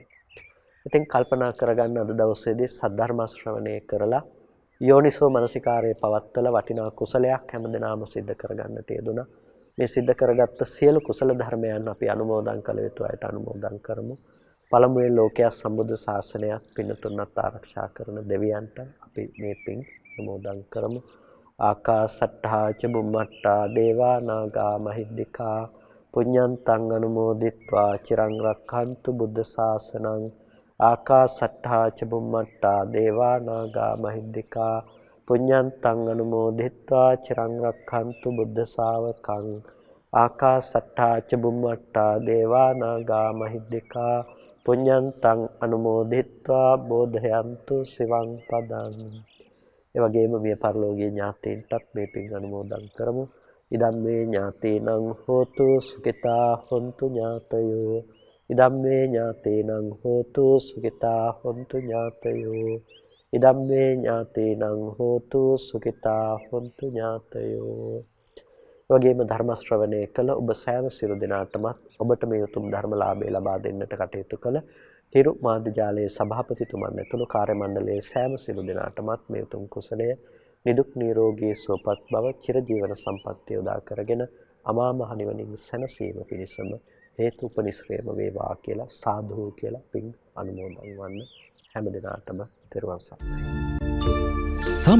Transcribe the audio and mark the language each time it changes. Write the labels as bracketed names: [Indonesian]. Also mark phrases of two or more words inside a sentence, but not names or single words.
[Sinhala] ඉතින් කල්පනා කරගන්න අද දවසේදී සද්ධර්ම ශ්‍රවණය කරලා යෝනිසෝ මනසිකාරයේ පවත්වලා වටිනා කුසලයක් හැමදෙනාම සිද්ධ කරගන්නට යෙදුණා. මේ සිද්ධ කරගත්ත සියලු කුසල ධර්මයන් අපි අනුමෝදන් කළ යුතු අයට අනුමෝදන් කරමු. පළමුවෙන් ලෝකයේ සම්බුද්ධ ශාසනයත් පින්තුන්වත් ආරක්ෂා කරන දෙවියන්ට අපි මේ පින් අනුමෝදන් කරමු. [Pali] ආකාසට්ඨා ච බුම්මට්ඨා දේවා නාග මහිද්దికා පුඤ්ඤන්තං අනුමෝදිත්වා චිරං රක්ඛන්තු බුද්ධ ශාසනං. ආකාසට්ඨා ච බුම්මට්ඨා දේවා නාග මහිද්దికා පුඤ්ඤන්තං අනුමෝදිත්වා චිරං රක්ඛන්තු බුද්ධ ශාවකං. ආකාසට්ඨා ච බුම්මට්ඨා දේවා නාග මහිද්దికා පුඤ්ඤන්තං අනුමෝදිත්වා බෝධයන්තු සිවං පදං. [Sinhala] ඒ වගේම මිය පරලෝකීය ඥාතීන්ටත් මේ පින් අනුමෝදන් කරමු. [Pali] ඉදම්මේ ඥාතීනං හෝතු සුඛිතා හොන්තු ඥාතයෝ. ඉදම්මේ ඥාතීනං හෝතු සුඛිතා හොන්තු ඥාතයෝ. ඉදම්මේ ඥාතීනං හෝතු සුඛිතා හොන්තු ඥාතයෝ. [Sinhala] වගේම ධර්ම ශ්‍රවණය කළ ඔබ සෑම සියලු දෙනාටමත් ඔබට මේ උතුම් ධර්මලාභය ලබා දෙන්නට කටයුතු කළ හිරු මාධ්‍ය ජාලයේ සභාපතිතුමන් ඇතුළු කාර්ය මණ්ඩලයේ සෑම සියලු දෙනාටමත් මේ උතුම් කුසලය නිදුක් නිරෝගී සුවපත් බව චිරජීවන සම්පන්නිය උදා කරගෙන අමා මහ නිවනින් සැනසීම පිණිසම හේතු උපනිශ්‍රේම වේවා කියලා සාදු කියලා පින් අනුමෝදන් වන්න හැම දිනාටම තෙරුවන් සරණයි.